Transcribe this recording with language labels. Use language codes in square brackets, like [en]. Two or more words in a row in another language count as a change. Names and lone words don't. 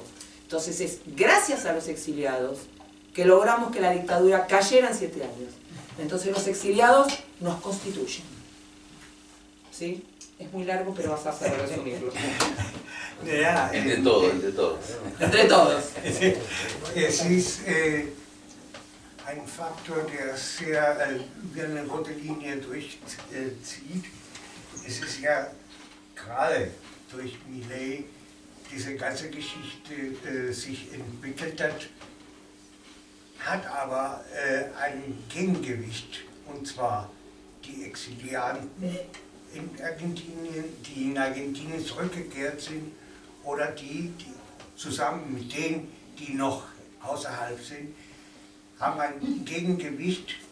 [es] Entonces es gracias a los exiliados que logramos que la dictadura cayera en 7 años. Entonces los exiliados nos constituyen. ¿Sí? Es muy largo, pero vas a hacer resumirlo. Entre todos. Entre todos. [de] Es ist ein Faktor, der sehr wie eine rote Linie durchzieht. Es ist ja gerade durch Milei diese ganze Geschichte sich entwickelt hat aber ein Gegengewicht, und zwar die Exilianten in Argentinien, die in Argentinien zurückgekehrt sind, oder die zusammen mit denen, die noch außerhalb sind, haben ein Gegengewicht